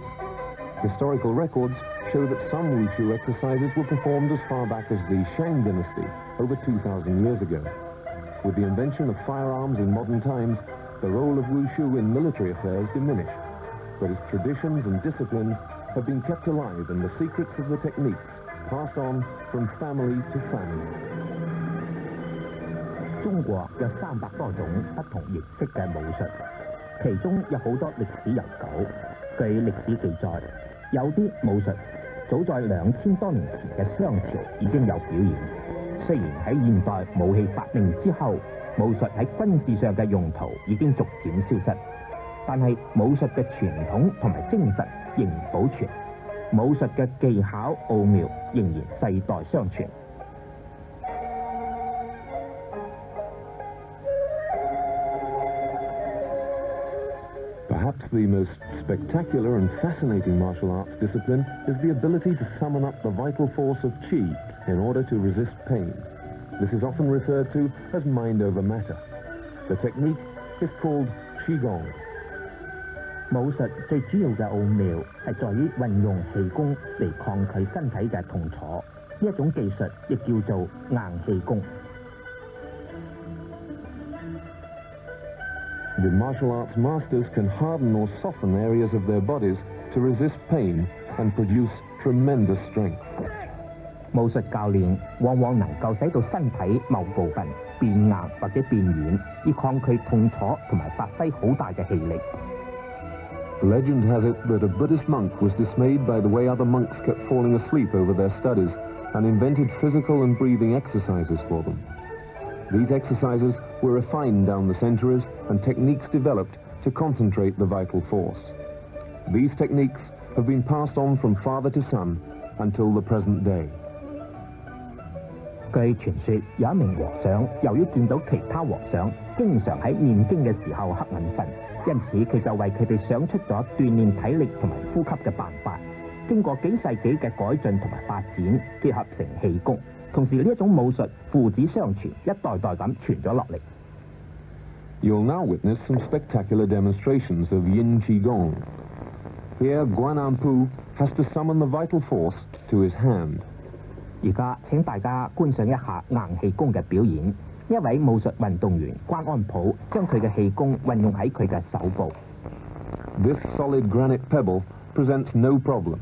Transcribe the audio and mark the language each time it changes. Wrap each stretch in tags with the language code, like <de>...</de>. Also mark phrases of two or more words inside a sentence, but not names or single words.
<en>Historical records show that some wushu exercises were performed as far back as the Shang dynasty, over 2,000 years ago. With the invention of firearms in modern times, the role of wushu in military affairs diminished. But its traditions and disciplines have been kept alive, and the secrets of the techniques passed on from family to family.</en> <yue>中國有300多種不同形式嘅武術，其中有好多歷史悠久。據歷史記載，有啲武術早在2000多年前嘅商朝已經有表演。雖然喺現代武器發明之後，武術喺軍事上嘅用途已經逐漸消失，但係武術嘅傳統同埋精神仍然保存，武術嘅技巧奧妙仍然世代相傳。</yue> <en>Perhaps the most spectacular and fascinating martial arts discipline is the ability to summon up the vital force of qi in order to resist pain. This is often referred to as mind over matter. The technique is called qigong.</en> <yue>武術最主要嘅奧妙係在於運用氣功嚟抗拒身體嘅痛楚，呢一種技術亦叫做硬氣功。</yue> <en>The martial arts masters can harden or soften areas of their bodies to resist pain and produce tremendous strength.</en> <yue>武術教練往往能夠使到身體某部分變硬或者變軟，以抗拒痛楚同埋發揮好大嘅氣力。</yue> <en>Legend has it that a Buddhist monk was dismayed by the way other monks kept falling asleep over their studies and invented physical and breathing exercises for them. These exercises were refined down the centuries and techniques developed to concentrate the vital force. These techniques have been passed on from father to son until the present day.</en> <yue>據傳說，有一名和尚由於見到其他和尚經常喺念經嘅時候瞌眼瞓，因此佢就為佢哋想出咗鍛鍊體力同埋呼吸嘅辦法。經過幾世紀嘅改進同埋發展，結合成氣功。同時呢一種武術父子相傳，一代代咁傳咗落嚟。</yue> <en>You'll now witness some spectacular demonstrations of Yin Qigong. Here, Guanampu has to summon the vital force to his hand.</en> <yue>而家請大家觀賞一下硬氣功嘅表演。一位武術運動員關安普將佢嘅氣功運用喺佢嘅手部。</yue> <en>This solid granite pebble presents no problem.</en>